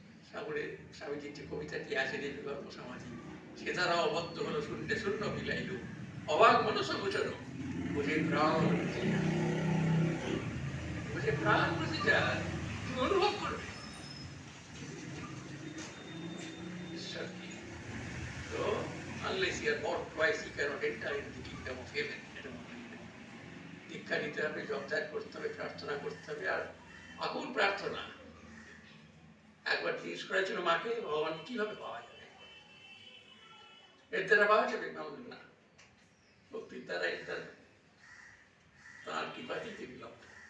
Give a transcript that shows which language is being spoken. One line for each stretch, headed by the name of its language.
Bangla: সাগরে স্বামীজির যে কবিতাটি আছে নির্বিকল্প সমাধি, সে দ্বারা অবদ্ধ হলো শূন্যে শূন্য বিলাইল, অবাক মনস গোচর বুঝে প্রাণ বুঝে প্রাণ বুঝে যায়, তুমি অনুভব করবে ঈশ্বরকে। তো
English: unless you are born twice, you cannot enter into the kingdom of heaven.
Bangla: এটা মনে রাখবেন। দীক্ষা নিতে হবে, জপ ত্যাগ করতে হবে, প্রার্থনা করতে হবে, আর আকুল প্রার্থনা। একবার জিজ্ঞেস করা ছিল মাকে, ভগবান কিভাবে পাওয়া যাবে, এর দ্বারা পাওয়া যাবে না, ভক্তির দ্বারা এর দ্বারা তার কৃপাতেই তিনি লব্ধ।